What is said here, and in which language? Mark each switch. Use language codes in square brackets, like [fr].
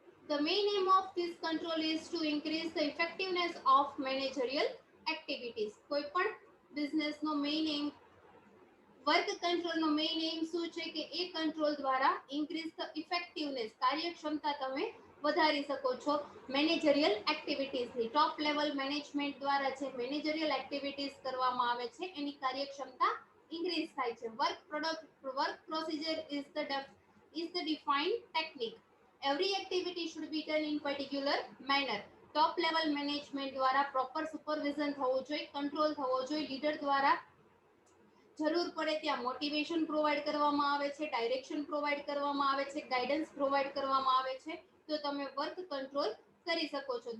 [en] The main aim of this control is to increase the effectiveness of managerial activities. [gu] કોઈ પણ બિઝનેસનો main એમ, work કંટ્રોલનો main એમ શું છે કે એ control દ્વારા [en] increase the effectiveness, [gu] કાર્યક્ષમતા તમે વધારી શકો છો મેનેજરિયલ એક્ટિવિટીઝની. ટોપ લેવલ મેનેજમેન્ટ દ્વારા જે મેનેજરિયલ એક્ટિવિટીઝ કરવામાં આવે છે એની કાર્યક્ષમતા ઇન્ક્રીઝ થાય છે. [en] Work procedure is the defined technique. Every activity should be done in particular manner. [gu] Top level management દ્વારા પ્રોપર સુપરવિઝન થવું જોઈએ, કંટ્રોલ થવો જોઈએ. લીડર દ્વારા જરૂર પડે ત્યાં મોટિવેશન પ્રોવાઈડ કરવામાં આવે છે, ડાયરેક્શન પ્રોવાઈડ કરવામાં આવે છે, ગાઈડન્સ પ્રોવાઈડ કરવામાં આવે છે, તો તમે વર્ક કંટ્રોલ કરી શકો છો.